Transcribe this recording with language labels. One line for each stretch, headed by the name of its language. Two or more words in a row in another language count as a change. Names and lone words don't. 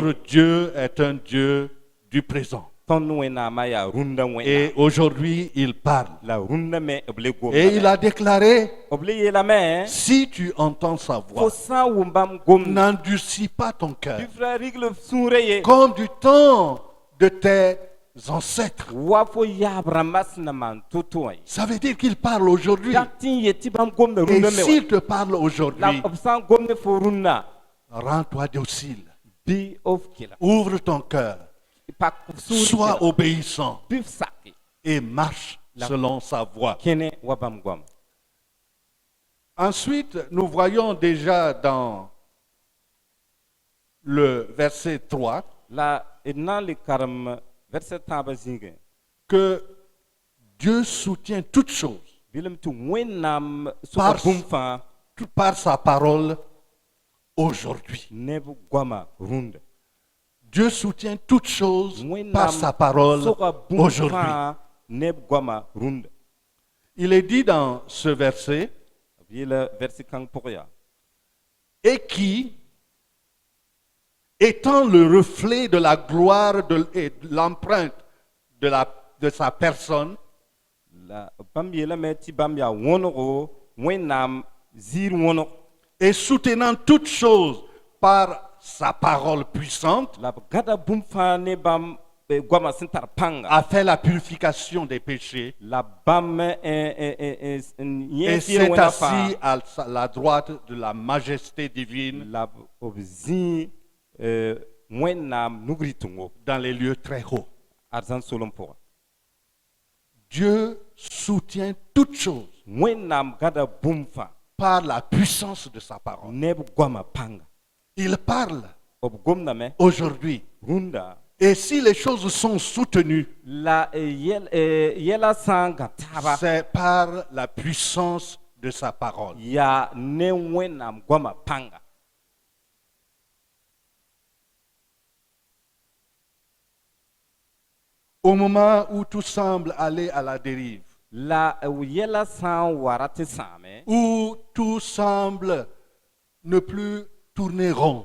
French: Notre Dieu est un Dieu du présent.
Mossi: tõnd wẽnnaamã yaa rũndã wẽnnaam
French: Et aujourd'hui, il parle.
Mossi: la rũndã me b le
French: Et il
Mossi: gomdame
French: a déclaré,
Mossi: b le yeelame
French: si tu entends sa
Mossi: fo
French: voix,
Mossi: sã n wʋm bãmb gomda
French: n'endurcis pas ton cœur,
Mossi: bɩ f ra rigl f sũurã ye
French: comme du temps de tes ancêtres.
Mossi: wa fo yaab rãmbã sẽn na maan to-to wã ye
French: Ça veut dire qu'il parle aujourd'hui.
Mossi: dak tɩ n yet tɩ bãmb gomda
French: Et
Mossi: rũndã me
French: s'il te parle
Mossi: wa la
French: aujourd'hui,
Mossi: b sã n gomde fo rũnnã
French: rends-toi docile.
Mossi: bɩ f kelg
French: Ouvre ton cœur.
Mossi: pak f
French: Sois
Mossi: sũur
French: obéissant
Mossi: bɩ f sake
French: et marche selon sa voix.
Mossi: kẽne wa bãmb goam
French: Ensuite, nous voyons déjà dans le verset 3
Mossi: la d na n le karem verset tãabã zĩigẽ
French: que Dieu soutient toutes choses
Mossi: bɩlem tɩ wẽnnaam
French: Par-
Mossi: soka bũmb fãa
French: par sa parole aujourd'hui.
Mossi: neb goama rũndã
French: Dieu soutient toutes choses par
Mossi: wẽnnaam
French: sa parole
Mossi: soka bũmb
French: aujourd'hui.
Mossi: fãa neb goama rũndã
French: Il est dit dans ce verset,
Mossi: b yeela verse kãng pʋg yaa
French: et qui, étant le reflet de la gloire et de l'empreinte de sa personne,
Mossi: la bãmb yeelame tɩ bãmb yaa wõnego wẽnnaam ziir wõneg
French: et soutenant toutes choses par sa parole puissante,
Mossi: la b gãda bũmb fãa ne bãmb goamã sẽn tar pãnga
French: a fait la purification des péchés
Mossi: la bãmb n
French: et
Mossi: yẽ fɩɩr
French: s'est
Mossi: wẽna
French: assis
Mossi: fãa
French: à la droite de la majesté divine
Mossi: la b zĩ wẽnnaam nugri tʋngo
French: dans les lieux très hauts.
Mossi: ad zãn solem pʋgẽ
French: Dieu soutient toutes choses
Mossi: wẽnnaam gãda bũmb fãa
French: par la puissance de sa parole.
Mossi: ne b goamã pãnga
French: Il parle
Mossi: b gomdame
French: aujourd'hui.
Mossi: rũndã
French: Et si les choses sont soutenues,
Mossi: la yɛla sã n gã taaba
French: c'est par la puissance de sa parole.
Mossi: yaa ne wẽnnaam goamã pãnga
French: Au moment où tout semble aller à la dérive,
Mossi: la yɛla sã n wa ra tɩ sãame
French: où tout semble ne plus tourner rond,